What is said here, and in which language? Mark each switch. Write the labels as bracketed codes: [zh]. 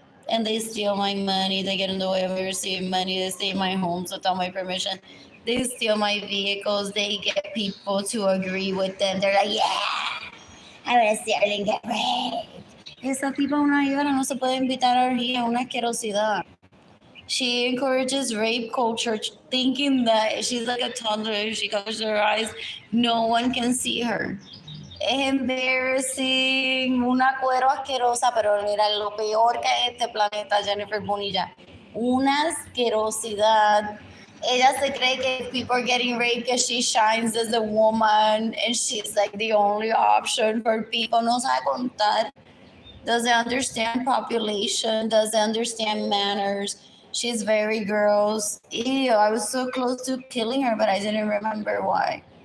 [en] And they steal my money. They get in the way of me receiving money. They stay in my homes without my permission. They steal my vehicles. They get people to agree with them. They're like, yeah, I want to see Arlene get raped. [es] Esa tipa una llora, no se puede invitar a orgía, una asquerosidad. [en] She encourages rape culture, thinking that she's like a toddler. If she covers her eyes, no one can see her. [es] Es embarrassing, una cuero asquerosa, pero mira, lo peor que hay este planeta, Jennifer Bonilla. Una asquerosidad. Ella se cree que [en] people are getting raped because she shines as a woman and she's like the only option for people. [es] No sabe contar. [en] Doesn't understand population, doesn't understand manners. She's very gross. Ew, I was so close to killing her, but I didn't remember why.